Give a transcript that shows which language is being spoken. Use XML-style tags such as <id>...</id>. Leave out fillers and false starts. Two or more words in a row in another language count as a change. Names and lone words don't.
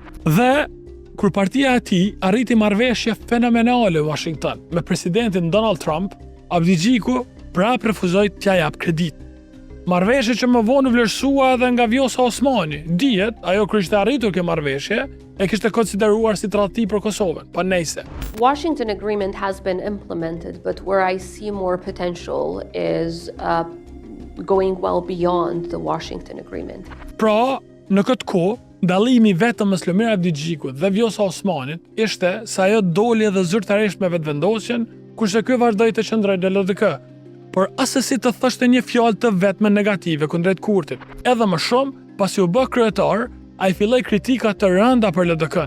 <sq>Dhe kur partia e tij arriti marrëveshje fenomenale në Washington me presidentin Donald Trump, Abdigjiku prapë refuzoi t'ia jap kredit. Marrëveshje që më vonë vlerësua edhe nga Vjosa Osmani. Dihet, ajo kur ishte arritur kjo marrëveshje, e kishte konsideruar si tradhti për Kosovën, pa nejse.</sq> <en>Washington Agreement has been implemented, but where I see more potential is going well beyond the Washington Agreement.</en> <sq>Pra, në këtë kohë, dallimi vetëm mes Lumir Abdigjikut dhe Vjosa Osmanit ishte se ajo doli edhe zyrtarisht me vetvendosjen, kurse ky vazhdoi të qëndrojë në LDK. por asesi të thoshte një fjalë të vetme negative kundrejt Kurtit. Edhe më shumë, pasi u bë kryetar, ai filloi kritika të rënda për LDK-n.</sq>